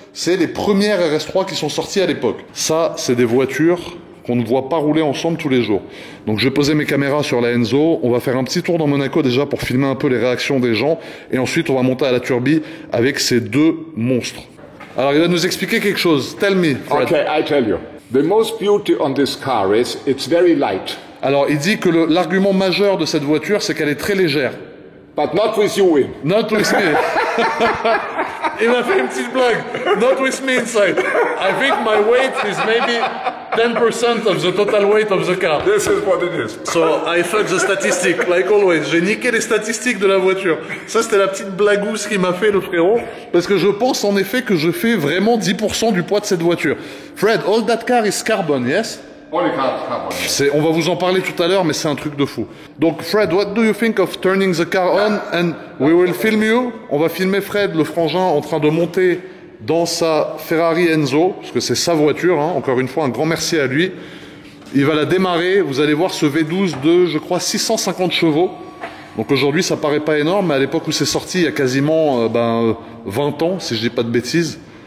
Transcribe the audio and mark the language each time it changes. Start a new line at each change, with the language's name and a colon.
French: C'est les premières RS3 qui sont sorties à l'époque. Ça, c'est des voitures qu'on ne voit pas rouler ensemble tous les jours. Donc je vais poser mes caméras sur la Enzo, on va faire un petit tour dans Monaco déjà pour filmer un peu les réactions des gens, et ensuite on va monter à la Turbie avec ces deux monstres. Alors il va nous expliquer quelque chose.
English: Tell me, Fred. Okay, I tell you. The most beauty on this car is it's very light.
French: Alors il dit que l'argument majeur de cette voiture c'est qu'elle est très légère.
English: But not with you in. Not with me.
French: Il m'a fait une petite blague.
English: Not with me inside. I think my weight is maybe 10% of the total weight of the car. This is what it is. So I fuck the statistic, like always.
French: J'ai niqué les statistiques de la voiture. Ça c'était la petite blagousse qu'il m'a fait le frérot. Parce que je pense en effet que je fais vraiment 10% du poids de cette voiture.
English: Fred, all that car is carbon, yes? Only carbon.
French: On va vous en parler tout à l'heure, mais c'est un truc de fou.
English: Donc Fred, what do you think of turning the car on and we will film you?
French: On va filmer Fred, le frangin, en train de monter dans sa Ferrari Enzo, parce que c'est sa voiture, encore une fois, un grand merci à lui. Il va la démarrer, vous allez voir ce V12 de, je crois, 650 chevaux. Donc aujourd'hui, ça paraît pas énorme, mais à l'époque où c'est sorti, il y a quasiment 20 ans, si je dis pas de bêtises.